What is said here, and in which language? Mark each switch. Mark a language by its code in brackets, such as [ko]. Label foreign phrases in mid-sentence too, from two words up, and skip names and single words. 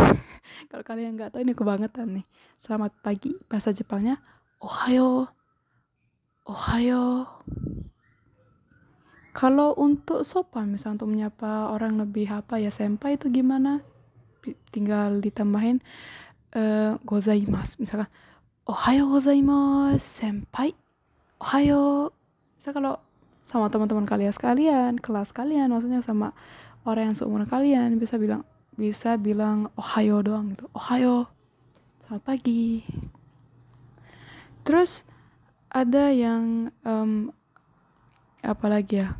[id] Kalau kalian nggak tahu, ini kebangetan nih. Selamat pagi, bahasa Jepangnya ohayo. Kalau untuk sopan, misalnya untuk menyapa orang lebih apa ya, senpai itu gimana? Tinggal ditambahin gozaimasu. [ja] Misalkan おはようございます先輩. [id] Ohayo. Misal kalau sama teman-teman kalian, kelas kalian, maksudnya sama orang yang seumuran kalian, bisa bilang ohayo doang gitu. Ohayo. selamat pagi. Terus ada yang apa lagi ya?